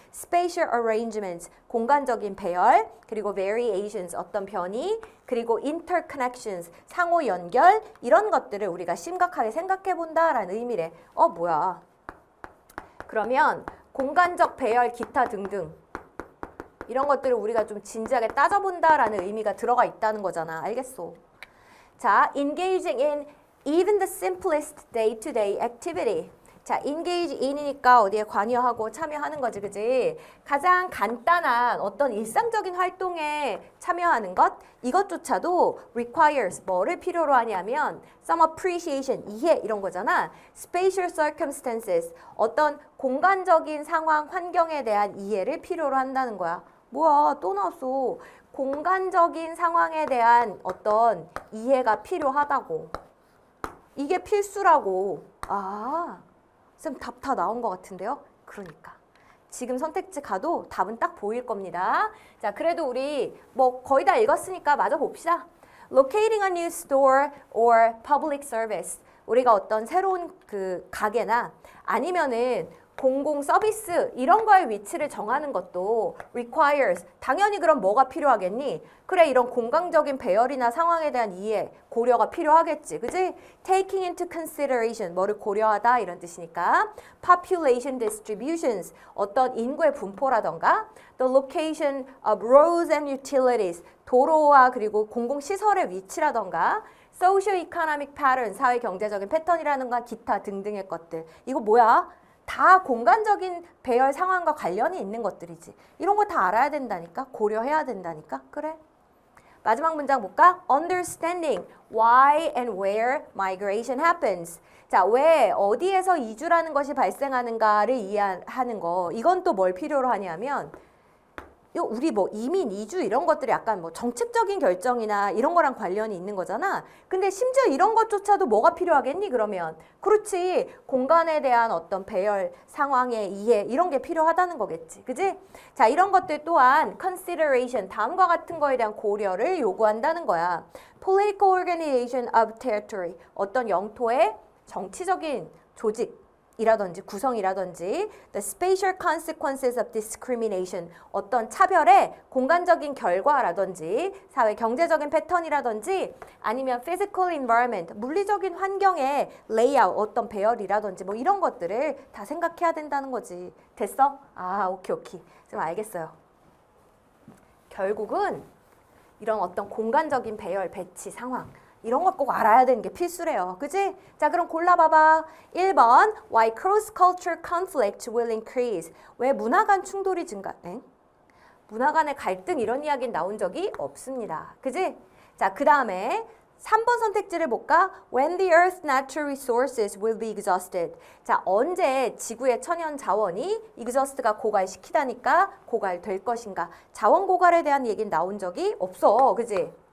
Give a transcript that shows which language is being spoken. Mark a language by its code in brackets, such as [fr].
[en] spatial arrangements [ko] 공간적인 배열 그리고 variations 어떤 변이 그리고 interconnections 상호 연결 이런 것들을 우리가 심각하게 생각해 본다라는 의미래. 뭐야? 그러면 공간적 배열 기타 등등 이런 것들을 우리가 좀 진지하게 따져본다라는 의미가 들어가 있다는 거잖아. 알겠어? [en] 자, engaging in even the simplest day-to-day activity. [ko] 자, engage in이니까 어디에 관여하고 참여하는 거지, 그지? 가장 간단한 어떤 일상적인 활동에 참여하는 것, 이것조차도 requires 뭐를 필요로 하냐면 [en] some appreciation, [ko] 이해 이런 거잖아. [en] spatial circumstances, [ko] 어떤 공간적인 상황, 환경에 대한 이해를 필요로 한다는 거야. 뭐야, 또 나왔어. 공간적인 상황에 대한 어떤 이해가 필요하다고. 이게 필수라고. 아, 쌤 답 다 나온 것 같은데요? 그러니까. 지금 선택지 가도 답은 딱 보일 겁니다. 자, 그래도 우리 뭐 거의 다 읽었으니까 마저 봅시다. [en] Locating a new store or public service. [ko] 우리가 어떤 새로운 그 가게나 아니면은 공공 서비스 이런 거의 위치를 정하는 것도 requires. 당연히 그럼 뭐가 필요하겠니? 그래, 이런 공간적인 배열이나 상황에 대한 이해, 고려가 필요하겠지. 그지? [en] Taking into consideration, [ko] 뭐를 고려하다 이런 뜻이니까. [en] Population distributions, [ko] 어떤 인구의 분포라던가. [en] The location of roads and utilities, [ko] 도로와 그리고 공공시설의 위치라던가. [en] Socio-economic pattern, [ko] 사회 경제적인 패턴이라는가 기타 등등의 것들. 이거 뭐야? 다 공간적인 배열 상황과 관련이 있는 것들이지. 이런 거 다 알아야 된다니까. 고려해야 된다니까. 그래. 마지막 문장 볼까? [en] Understanding why and where migration happens. [ko] 자, 왜 어디에서 이주라는 것이 발생하는가를 이해하는 거. 이건 또 뭘 필요로 하냐면 우리 뭐 이민, 이주 이런 것들이 약간 뭐 정책적인 결정이나 이런 거랑 관련이 있는 거잖아. 근데 심지어 이런 것조차도 뭐가 필요하겠니? 그러면 그렇지. 공간에 대한 어떤 배열, 상황의 이해 이런 게 필요하다는 거겠지. 그지? 자, 이런 것들 또한 consideration, 다음과 같은 거에 대한 고려를 요구한다는 거야. [en] Political organization of territory, [ko] 어떤 영토의 정치적인 조직 이라든지 구성이라든지 [en] the spatial consequences of discrimination [ko] 어떤 차별의 공간적인 결과라든지 사회 경제적인 패턴이라든지 아니면 [en] physical environment [ko] 물리적인 환경의 layout 어떤 배열이라든지 뭐 이런 것들을 다 생각해야 된다는 거지. 됐어? 아, 오케이. 좀 알겠어요. 결국은 이런 어떤 공간적인 배열, 배치, 상황 이런 거 꼭 알아야 되는 게 필수래요. 그지? 자, 그럼 골라봐봐. [en] 1번 Why cross-cultural conflict will increase. [ko] 왜 문화 간 충돌이 증가? 문화 간의 갈등 이런 이야기는 나온 적이 없습니다. 그지? 자, 그 다음에 3번 선택지를 볼까? [en] When the Earth's natural resources will be exhausted. [ko] 자, 언제 지구의 천연 자원이 exhaust가 고갈시키다니까 고갈될 것인가. 자원 고갈에 대한 얘기는 나온 적이 없어. 그지?